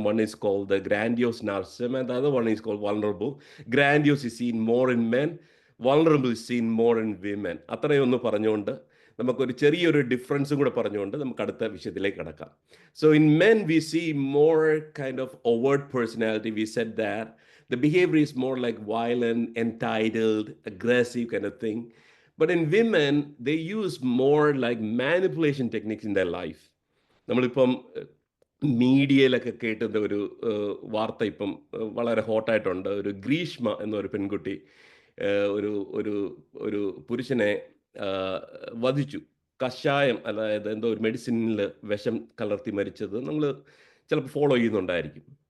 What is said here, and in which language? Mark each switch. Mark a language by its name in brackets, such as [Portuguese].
[English] One is called the grandiose narcissism and the other one is called vulnerable. Grandiose is seen more in men, vulnerable is seen more in women. [Malayalam] അത്രയൊന്ന് പറഞ്ഞുകൊണ്ട് നമുക്കൊരു ചെറിയൊരു ഡിഫറൻസും കൂടെ പറഞ്ഞുകൊണ്ട് നമുക്ക് അടുത്ത വിഷയത്തിലേക്ക് കടക്കാം. [English] So in men we see more kind of overt personality. We said that the behavior is more like violent, entitled, aggressive kind of thing. But in women, they use more like manipulation techniques in their life. [Malayalam] നമ്മളിപ്പം മീഡിയയിലൊക്കെ കേട്ടുന്ന ഒരു വാർത്ത ഇപ്പം വളരെ ഹോട്ടായിട്ടുണ്ട്. ഒരു ഗ്രീഷ്മ എന്നൊരു പെൺകുട്ടി ഒരു ഒരു ഒരു പുരുഷനെ വധിച്ചു. കഷായം, അതായത് എന്തോ ഒരു മെഡിസിനിൽ വിഷം കലർത്തി മരിച്ചത് നമ്മൾ ചിലപ്പോൾ ഫോളോ ചെയ്യുന്നുണ്ടായിരിക്കും.